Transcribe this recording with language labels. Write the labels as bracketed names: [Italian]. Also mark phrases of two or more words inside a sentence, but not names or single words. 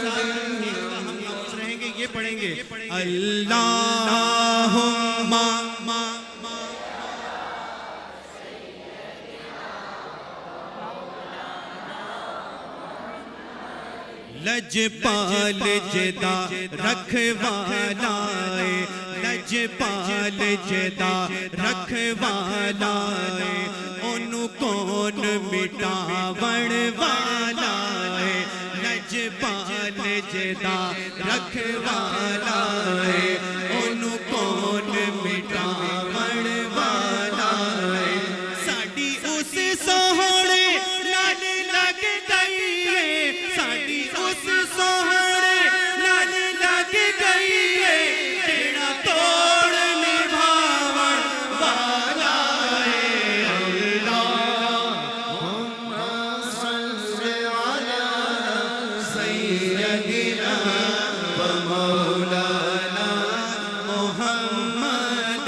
[Urdu] ہم خوش رہیں گے, یہ پڑھیں گے. [Punjabi] اللہم لجپال جدا رکھوالا, لجپال جدا رکھوالا, انہوں کون مٹاون والا. لجپال جدا رکھوالا, انہوں کون مٹاون والا. ساڈی اس سوہنے نال لگ گئی ہے, ساڈی اس سوہنے نال لگ گئی ہے, تیرا توڑ نبھاون والا ہے. [Arabic] اللہم صلی علی سیدنا و مولانا محمد.